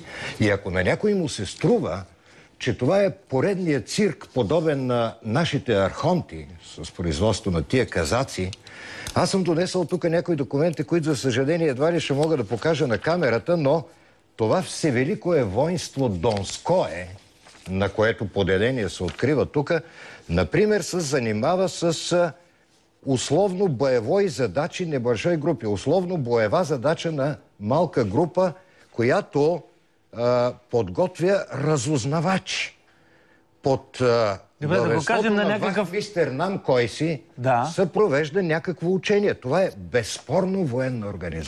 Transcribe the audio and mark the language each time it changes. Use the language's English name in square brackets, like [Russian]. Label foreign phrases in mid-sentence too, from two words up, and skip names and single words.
[Bulgarian] И ако на някой му се струва, че това е поредният цирк, подобен на нашите архонти с производство на тия казаци, аз съм донесъл тук някои документи, които за съжаление едва ли ще мога да покажа на камерата, но това Всевеликое воинство Донское, на което поделение се открива тук, например, се занимава с [Russian] условно-боевой задачи небольшой групи. [Bulgarian] Условно-боева задача на малка група, която подготвя разузнавачи. Под въвестото на вахмистер нам кой си се провежда някакво учение. Това е безспорно военна организация.